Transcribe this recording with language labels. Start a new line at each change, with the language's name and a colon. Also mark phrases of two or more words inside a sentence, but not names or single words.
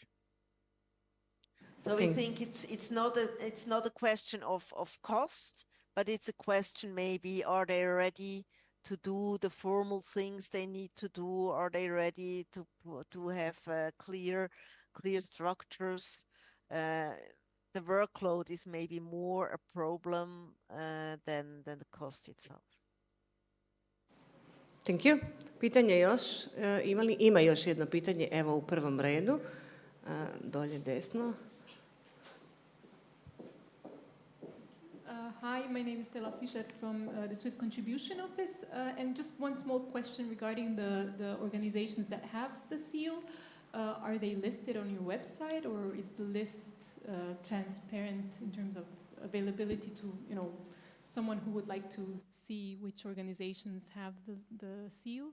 English: So we think it's not a question of cost, but it's a question maybe, are they ready to do the formal things they need to do? Are they ready to have clear structures? The workload is maybe more a problem than the cost itself. Thank you.
Croatian: Pitanje još? Ima još jedno pitanje, evo u prvom redu, dolje desno.
English: Hi, my name is Stella Fischer from the Swiss Contribution Office, and just one small question regarding the organizations that have the seal. Are they listed on your website, or is the list transparent in terms of availability to, someone who would like to see which organizations have the seal?